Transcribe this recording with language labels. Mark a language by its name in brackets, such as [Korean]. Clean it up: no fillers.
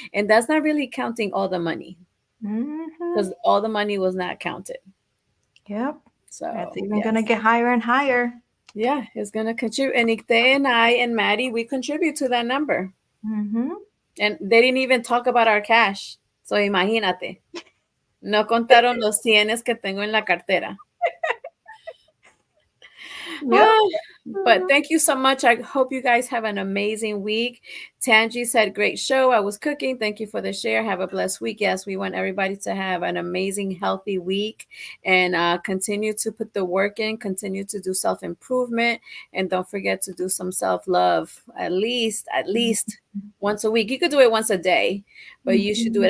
[English] And that's not really counting all the money Mhm. because all the money was not counted. Yep. That's So even gonna yes. get higher and higher. Yeah, it's gonna contribute. And Nicte and I and Maddie, we contribute to that number. Mhm. And they didn't even talk about our cash. [Spanish] So imagínate. No contaron los cienes que tengo en la cartera. Yep. [English] Ah, but thank you so much. I hope you guys have an amazing week. Tangi said, great show. I was cooking. Thank you for the share. Have a blessed week. Yes, we want everybody to have an amazing, healthy week and continue to put the work in, continue to do self improvement, and don't forget to do some self love at least once a week. You could do it once a day, but you should do it